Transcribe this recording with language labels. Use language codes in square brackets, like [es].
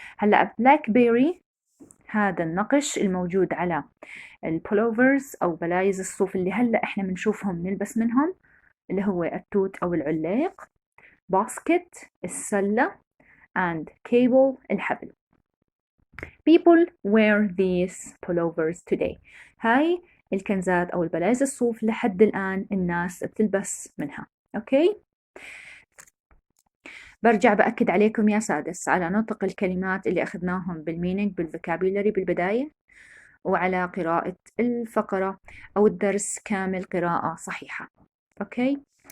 [ar] هلأ بلاك بيري هذا النقش الموجود على البولوفرز أو بلايز الصوف اللي هلأ إحنا بنشوفهم نلبس منهم اللي هو التوت أو العليق. [en] basket السلة and cable الحبل. People wear these pullovers today. [ar] هاي الكنزات أو البلايز الصوف لحد الآن الناس بتلبس منها. أوكي؟ برجع بأكد عليكم يا سادس على نطق الكلمات اللي أخذناهم بالمينينج بالفوكابيولري بالبداية، وعلى قراءة الفقرة أو الدرس كامل قراءة صحيحة. أوكي؟